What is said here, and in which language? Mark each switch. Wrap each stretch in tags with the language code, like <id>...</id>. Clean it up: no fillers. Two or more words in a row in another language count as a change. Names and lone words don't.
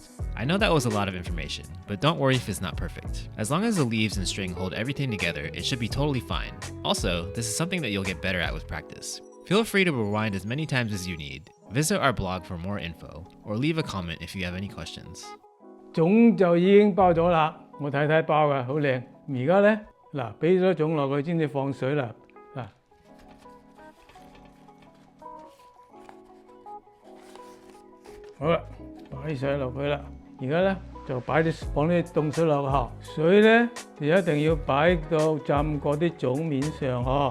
<en>I know that was a lot of information, but don't worry if it's not perfect. As long as the leaves and string hold everything together, it should be totally fine. Also, this is something that you'll get better at with practice. Feel free to rewind as many times as you need. Visit our blog for more info, or leave a comment if you have any questions.</en> <yue>粽就已經包咗啦，我睇睇包嘅好靚。而家咧嗱，俾咗粽落去先至放水啦。嗱，好啦，擺水落去啦。而家咧就放啲凍水落去，水咧就一定要擺到浸過啲粽面上嗬。</yue>